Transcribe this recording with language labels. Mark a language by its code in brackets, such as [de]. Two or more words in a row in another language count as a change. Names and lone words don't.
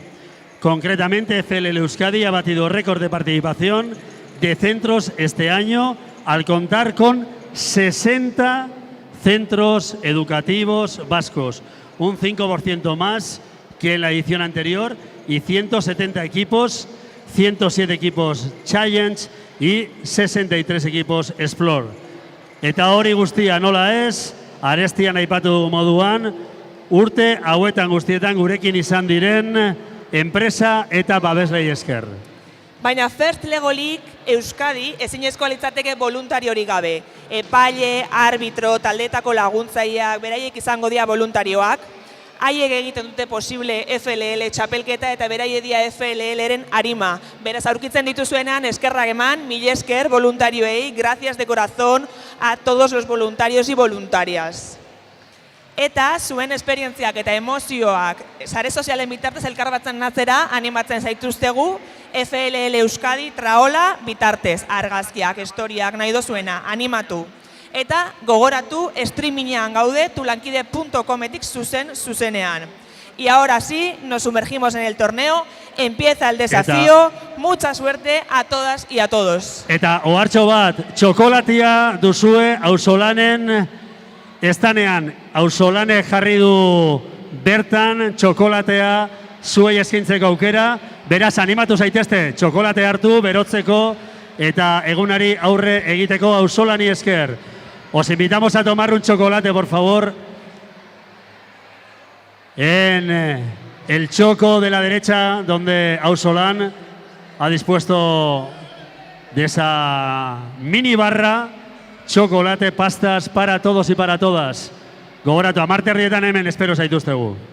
[es] Concretamente, FLL Euskadi ha batido récord de participación de centros este año al contar con 60 centros educativos vascos, un 5% más que en la edición anterior, y 170 equipos, 107 equipos Challenge y 63 equipos Explore. [eu] Eta hori guztia nola ez, arestian aipatu moduan, urte hauetan guztietan gurekin izan diren enpresa eta babeslei esker. Baina First Lego League Euskadi ezinezkoa litzateke voluntariori gabe. Epaile, arbitro, taldetako laguntzaileak, beraiek izango dira voluntarioak. Haiek egiten dute posible FLL txapelketa eta beraiek dira FLL-eren arima. Beraz, aurkitzen dituzuenean eskerrak eman, mil esker voluntarioei, [es] gracias de corazón a todos los voluntarios y voluntarias. [eu] Eta zuen esperientziak eta emozioak sare sozialen bitartez elkarbatzen natzera animatzen zaituztegu FLL Euskadi traola bitartez, argazkiak, historiak, nahi dozuena, animatu. Eta gogoratu streamingean gaude tulankide.cometik zuzenean. [es] Y ahora sí, nos sumergimos en el torneo, empieza el desafío, mucha suerte a todas y a todos. [eu] Eta ohartxo bat, txokolatia duzue auzolanen estanean, auzolane jarri du bertan txokolatea zuei eskaintzeko aukera, beraz animatu zaitezte txokolate hartu, berotzeko eta egunari aurre egiteko auzolani esker. [es] Os invitamos a tomar un chocolate, por favor, en el choco de la derecha, donde Auzolan ha dispuesto de esa mini barra, chocolate, pastas para todos y para todas. [eu] Gogoratu, 10:30 hemen espero zaituztegu.